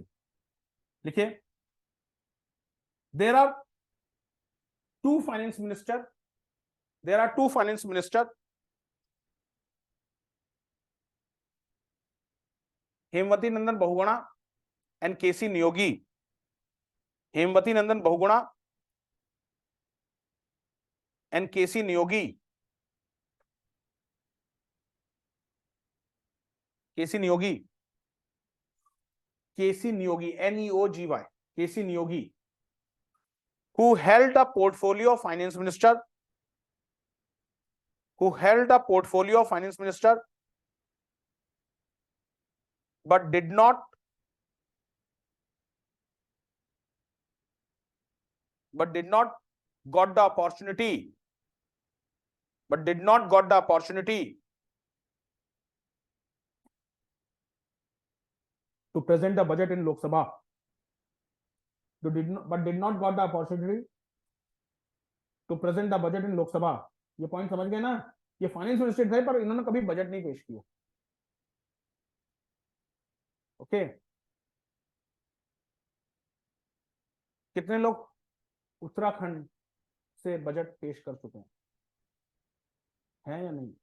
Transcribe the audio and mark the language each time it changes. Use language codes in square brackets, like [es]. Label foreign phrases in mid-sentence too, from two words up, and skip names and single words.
[en] लिखिए, there are two finance minister, हेमवती नंदन बहुगुणा एंड केसी नियोगी। हेमवती नंदन बहुगुणा एंड केसी नियोगी केसी नियोगी, केसी नियोगी, NEOGY, केसी नियोगी, who held a portfolio of finance minister, who held a portfolio of finance minister but did not got the opportunity, but did not got the opportunity to present the budget in Lok Sabha, but did not got the opportunity to present the budget in Lok Sabha. [hi] ये पॉइंट समझ गए ना, ये [en] finance minister [hi] थे पर इन्होंने कभी बजट नहीं पेश किया। ओके, कितने लोग उत्तराखंड से बजट पेश कर चुके हैं या नहीं?